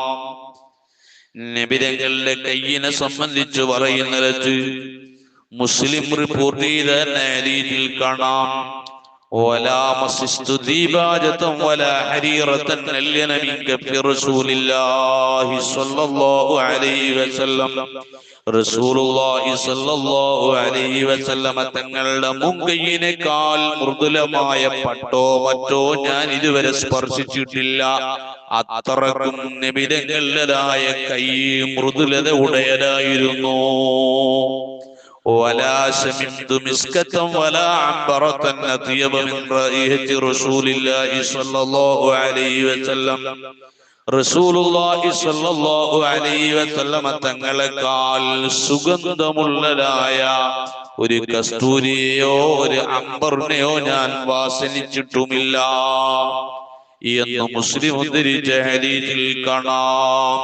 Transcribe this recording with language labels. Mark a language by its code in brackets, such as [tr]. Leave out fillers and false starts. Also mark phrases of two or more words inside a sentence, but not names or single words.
[ml] നബിതങ്ങളുടെ കൈയിനെ സംബന്ധിച്ച് പറയുന്നിടത്ത് മുസ്ലിം റിപ്പോർട്ട് ചെയ്ത ഹദീസിൽ കാണാം [ar] ولا مسست ديباجة ولا حريرة ألين من كف رسول الله صلى الله عليه وسلم رسول الله صلى الله عليه وسلم [ml] തങ്ങളുടെ മുങ്കയിനേക്കാൾ മൃദുലമായ പട്ടോ മറ്റോ ഞാൻ ഇതുവരെ സ്പർശിച്ചിട്ടില്ല. അത്രക്കും നബിതങ്ങളുടേതായ കൈ മൃദുലത ഉടയതായിരുന്നു. [ar] ولا شممت مسكة ولا عنبرة أطيب من رائحة رسول الله صلى الله عليه وسلم رسول الله صلى الله عليه وسلم [ml] തങ്ങളെക്കാൾ സുഗന്ധമുള്ളതായ ഒരു കസ്തൂരിയെയോ ഒരു അംബറിനെയോ ഞാൻ വാസനിച്ചിട്ടുമില്ല എന്ന് മുസ്ലിം ഉദ്ധരിച്ച ഹദീസിൽ കാണാം.